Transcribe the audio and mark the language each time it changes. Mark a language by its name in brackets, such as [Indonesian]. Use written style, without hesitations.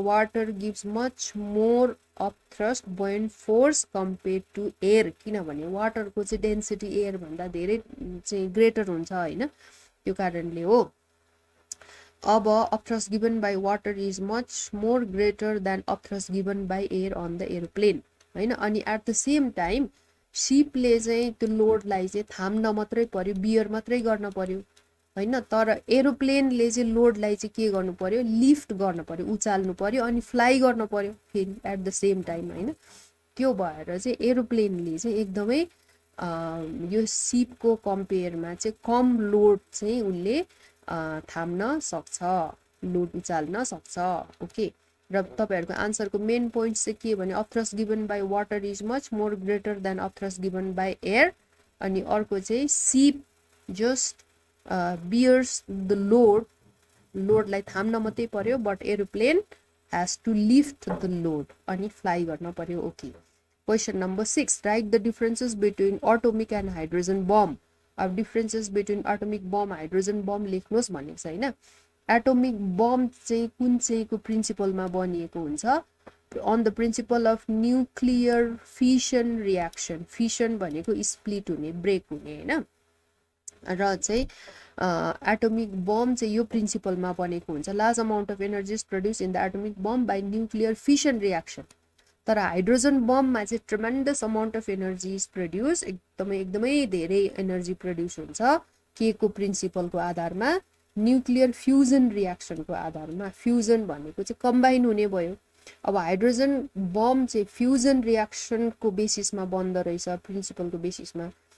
[English] water gives much more upthrust buoyant force compare to air, [Nepali] किनभने वाटरको चाहिँ density air भन्दा धेरै चाहिँ ग्रेटर हुन्छ हैन, त्यो कारणले हो। [English] अब upthrust given by water is much more greater than upthrust given by air on the aeroplane हैन। [Nepali] अनि [English] at the same time [Nepali] सिपले चाहिँ त्यो लोडलाई चाहिँ थाम्न मात्रै पर्यो, बियर मात्रै गर्न पर्यो हैन, तर एरोप्लेनले चाहिँ लोडलाई चाहिँ के गर्नु पर्यो, लिफ्ट गर्न पर्यो, उचाल्नु पर्यो अनि फ्लाइ गर्न पर्यो फेरि एट द सेम टाइम हैन। त्यो भएर चाहिँ एरोप्लेनले चाहिँ एकदमै यो सिपको कम्पेयरमा चाहिँ कम लोड चाहिँ उनले थाम्न सक्छ, लोड उचाल्न सक्छ। [English] okay, [Nepali] र तपाईहरुको आन्सरको मेन पोइन्ट चाहिँ के भने [English] Upthrust given by water is much more greater than upthrust given by air. अनि अर्को चाहिँ ship just bears the load, [Nepali] लोडलाई थाम्न मात्रै पर्यो, [English] but aeroplane has to lift the load [Nepali] अनि फ्लाइ गर्न पर्यो। [English] Okay, question number 6, write the differences between atomic and hydrogen bomb. [Nepali] अब differences between atomic bomb hydrogen bomb लेख्नुहोस् भनेको छ हैन। एटोमिक बम चाहिँ कुन चाहिँको प्रिन्सिपलमा बनिएको हुन्छ, [English] On the principle of nuclear fission reaction. [Nepali] Fission भनेको स्प्लिट हुने, ब्रेक हुने हैन, र चाहिँ एटोमिक बम चाहिँ यो प्रिन्सिपलमा बनेको हुन्छ। [English] Large amount of energy is produce in the atomic bomb by nuclear fission reaction. [Nepali] तर हाइड्रोजन बममा चाहिँ [English] tremendous amount of energy is produce, [Nepali] एकदमै धेरै एनर्जी प्रोड्युस हुन्छ के को प्रिन्सिपलको आधारमा, न्युक्लियर फ्युजन रियाक्सनको आधारमा। फ्युजन भनेको चाहिँ कम्बाइन हुने भयो। अब हाइड्रोजन बम चाहिँ फ्युजन रियाक्सनको बेसिसमा बन्द रहेछ, प्रिन्सिपलको बेसिसमा।